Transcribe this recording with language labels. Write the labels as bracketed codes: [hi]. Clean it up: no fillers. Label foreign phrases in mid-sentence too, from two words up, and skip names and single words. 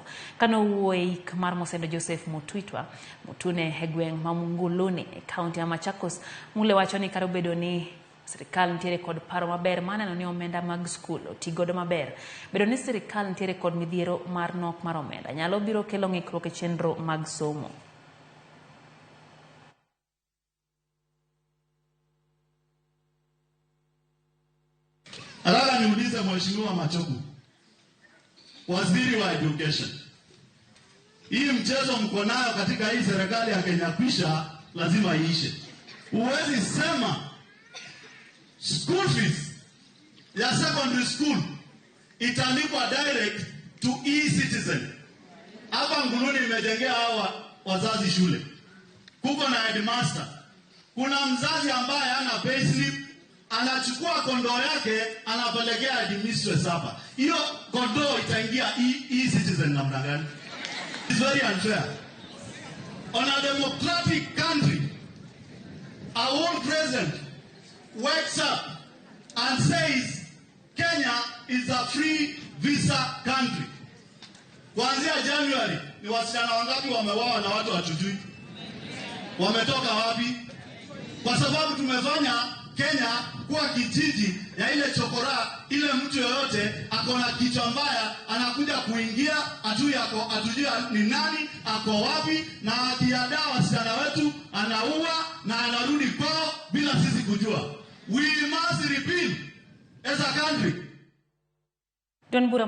[luo] Kano wuoyi mar Mosendo Joseph Mutwitwa Mutune e gweng' ma Munguluni e kaunti ya Machakos, Mule wacho ni karo bedo ni sirikal ntiere kod paro maber maneno ni omenda mag skul oti godo maber. Bedo ni sirikal ntiere kod midhiero mar nok mar omenda nyalo biro kelo ng'ikruok e chenro mag somo. [sw] Nataka niulize Mheshimiwa Machogu, Waziri wa Education, hii mchezo mko nayo katika hii serikali ya Kenya kwisha lazima iishe. Huwezi sema [en] school fees ya secondary school italipwa direct to e-citizen. [sw] Hapa Nguluni imejengea hawa wazazi shule. Kuko na headmaster. Kuna mzazi ambaye ana payslip, anachukua kondoo yake anapelekea headmistress hapa. Hiyo kondoo itaingia e-citizen namna gani? [en] It's very unfair. On a democratic country, our own president wakes up and says Kenya is a free visa country. [sw] Kuanzia January ni wasichana wangapi wamewawa na watu hatujui? Wametoka wapi? Kwa sababu tumefanya Kenya kuwa kijiji ya ile chokora, ile mtu yoyote akona kichwa mbaya anakuja kuingia, atujui ni nani, ako wapi, na akiadaa wasichana wetu anaua na anarudi kwao bila sisi kujua. [en] We must repeal as a country.